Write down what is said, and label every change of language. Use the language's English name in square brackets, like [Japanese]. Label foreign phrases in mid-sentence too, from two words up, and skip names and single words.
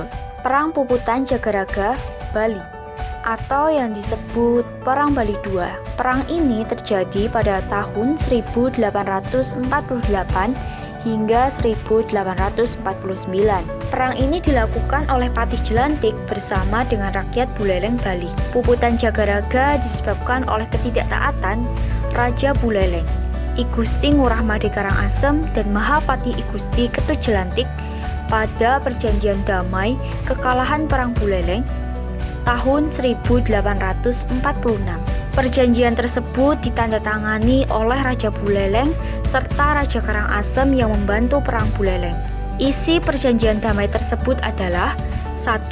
[Indonesian] Perang Puputan Jagaraga, Bali, atau yang disebut Perang Bali II. Perang ini terjadi pada tahun 1848 hingga 1849. Perang ini dilakukan oleh Patih Jelantik bersama dengan rakyat Buleleng Bali. Puputan Jagaraga disebabkan oleh ketidaktaatan Raja Buleleng, I Gusti Ngurah Made Karangasem dan Mahapati I Gusti Ketut Jelantik pada perjanjian damai kekalahan Perang Buleleng tahun 1846. Perjanjian tersebut ditandatangani oleh Raja Buleleng serta Raja Karangasem yang membantu Perang Buleleng. Isi perjanjian damai tersebut adalah: 1.